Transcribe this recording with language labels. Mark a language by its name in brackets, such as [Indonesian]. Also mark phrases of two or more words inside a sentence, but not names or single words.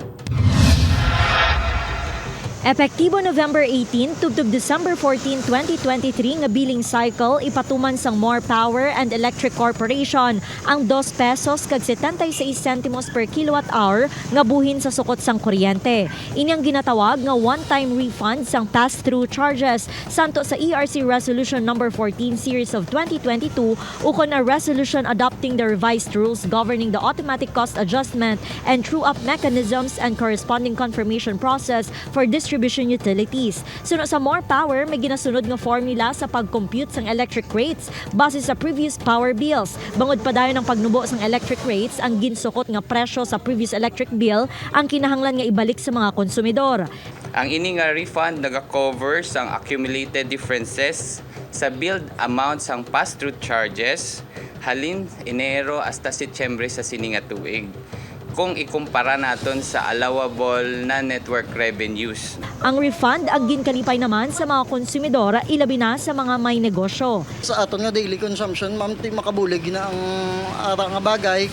[Hiligaynon] Epektibo November 18 tubtob December 14, 2023 nga [English] billing cycle [Hiligaynon] ipatuman sang More Power and Electric Corporation ang 2 pesos kag 76 sentimos [English] per kilowatt hour [Hiligaynon] nga buhin sa sukot sang kuryente. Ini ang ginatawag nga [English] one-time refund [Hiligaynon] sang [English] pass-through charges [Hiligaynon] santo sa ERC Resolution number 14 series of 2022 ukon na [English] resolution adopting the revised rules governing the automatic cost adjustment and true-up mechanisms and corresponding confirmation process for distribution utilities. [Hiligaynon] Suno sa More Power, may ginasunod nga formula sa pag-compute sang [English] electric rates [Hiligaynon] base sa [English] previous power bills. [Hiligaynon] Bangod pa dayon ang pagnubo sang [English] electric rates, [Hiligaynon] ang ginsukot nga presyo sa [English] previous electric bill [Hiligaynon] ang kinahanglan nga ibalik sa mga konsumidor. Ang ini nga refund naga-cover sang accumulated differences sa [English] billed amount [Hiligaynon] sang [English] pass-through charges [Hiligaynon] halin Enero hasta Setyembre sa sini nga tuig, kung ikumpara naton sa allowable na [English] network revenues. [Hiligaynon] Ang refund ang ginkalipay naman sa mga konsumidor, ilabi na sa mga may negosyo. Sa aton nga [English] daily consumption, [Hiligaynon] ma'am, ti makabulig na ang ara nga bagay.